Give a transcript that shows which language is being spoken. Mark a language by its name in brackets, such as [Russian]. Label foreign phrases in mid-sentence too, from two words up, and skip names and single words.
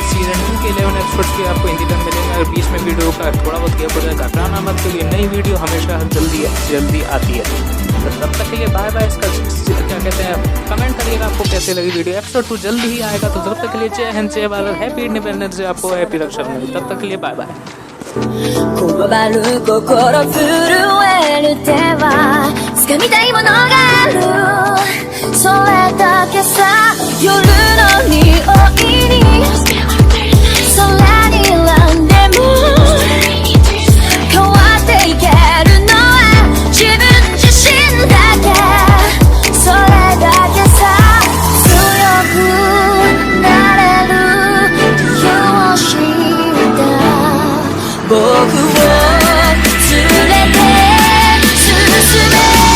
[Hindi] सीजन 2 के 11 एपिसोड्स भी आपको हिंदी डब मिलेंगे। और बीच में वीडियो का थोड़ा बहुत गैप हो जाएगा, घबराना मत क्योंकि नई वीडियो हमेशा जल्दी आती है। तो तब तक के लिए बाय बाय। इसका क्या कहते हैं कमेंट करिएगा आपको कैसे लगी वीडियो। एपिसोड 2 जल्दी ही आएगा। तो तब तक के लिए जय हिंद जय भारत, [English] Happy Independence Day, [Hindi] आपको हैप्पी रक्षाबंधन। तब तक के लिए बाय बाय। [Japanese] こわばる心震える手は掴みたいものがあるそれだけさ夜の匂いに空に選んでも変わっていけるのは自分自身だけそれだけさ強くなれる理由を知った僕を連れて進め